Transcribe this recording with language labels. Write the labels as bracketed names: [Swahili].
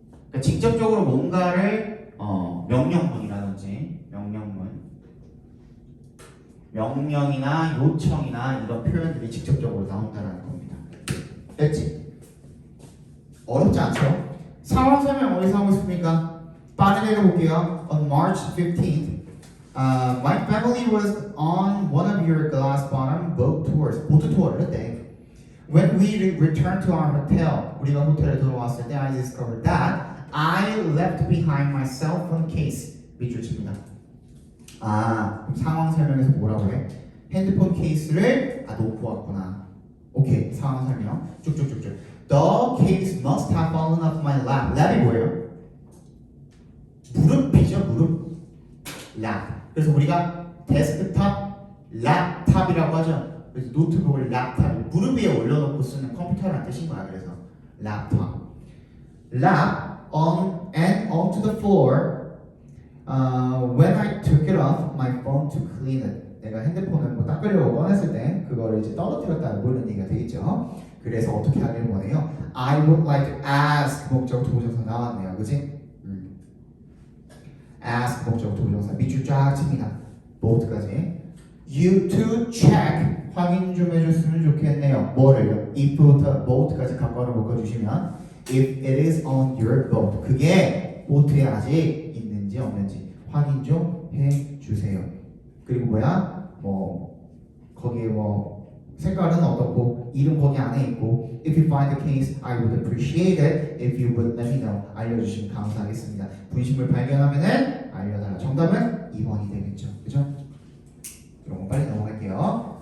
[Korean] 그러니까 직접적으로 뭔가를 명령문이라든지 명령이나 요청이나 이런 표현들이 직접적으로 나온다는 겁니다. 됐지? 어렵지 않죠? 상황 설명 어디서 하고 있습니까? 빠르게 읽어볼게요. [English] On March 15th, my family was on one of your glass bottom boat tours. [Korean] 보트 투어를 했대. [English] When we returned to our hotel, [Korean] 우리가 호텔에 들어왔을 때 [English] I discovered that I left behind my cell phone case. [Korean] 밑줄 칩니다. 아, 상황 설명에서 뭐라고 해? 핸드폰 케이스를 놓고 왔구나. 오케이, 상황 설명 쭉쭉쭉쭉. [English] The case must have fallen off my lap. [Korean] 랩이 뭐예요? 무릎이죠, 무릎. 랩. 그래서 우리가 데스크탑, 랩탑이라고 하죠. 그래서 노트북을 랩탑, 무릎 위에 올려놓고 쓰는 컴퓨터라는 뜻인 거야. 그래서 랩탑. [English] lap on and onto the floor. When I took it off my phone to clean it. [Korean] 내가 핸드폰을 뭐 닦으려고 꺼냈을 때 그거를 이제 떨어뜨렸다 이런 얘기가 되겠죠. 그래서 어떻게 하기를 원해요? [English] I would like to ask [Korean] 목적 도정사 나왔네요, 그지? ask 목적 도정사 밑줄 쫙 칩니다. 뭐부터까지? [English] You to check [Korean] 확인 좀 해줬으면 좋겠네요. 뭐를요? if부터 boat까지 갖고 묶어주시면 [English] if it is on your boat [Korean] 그게 보트에 아직 있는지 없는지 확인 좀 해주세요. 그리고 뭐야? 뭐 거기에 뭐 색깔은 어떻고 이름 거기 안에 있고 [English] If you find the case, I would appreciate it if you would let me know. [Korean] 알려주시면 감사하겠습니다. 분실물 발견하면은 알려달라. 정답은 2번이 되겠죠. 그죠? 그럼 거 빨리 넘어갈게요.